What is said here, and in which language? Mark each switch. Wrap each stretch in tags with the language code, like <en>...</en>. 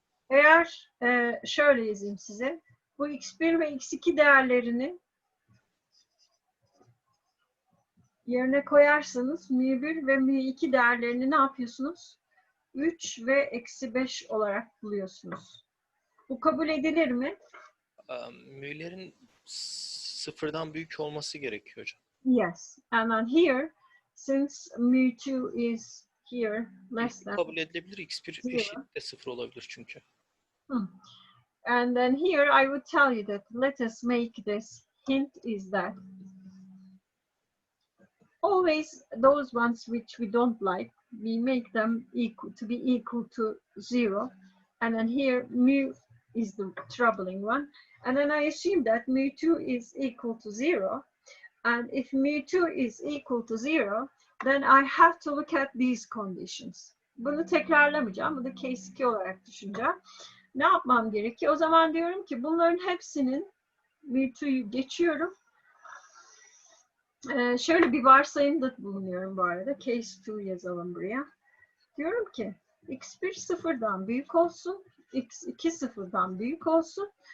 <tr>Eğer şöyle yazayım size, bu x1 ve x2 değerlerini yerine koyarsanız mu1 ve mu2 değerlerini ne yapıyorsunuz? 3 ve eksi 5 olarak buluyorsunuz. Bu kabul edilir mi? Mü'lerin sıfırdan büyük olması gerekiyor hocam.</tr> <en>Yes. And then here, since mu2 is here less than</en> <tr>kabul edilebilir. X1 eşit de 0 olabilir çünkü.</tr> <en>And then here I would tell you that let us make this hint is that always those ones which we don't like, we make them equal to 0. And then here mu is the troubling one. And then I assume that mu2 is equal to 0. And if mu2 is equal to 0, then I have to look at these conditions.</en> <tr>Bunu tekrarlamayacağım. Bunu case 2 olarak düşüneceğim. Ne yapmam gerekiyor? O zaman diyorum ki bunların hepsinin mu2'yu geçiyorum. Şöyle bir varsayımda bulunuyorum bu arada. Case 2 yazalım buraya. Diyorum ki x1 sıfırdan büyük olsun. x2 sıfırdan büyük olsun.</tr>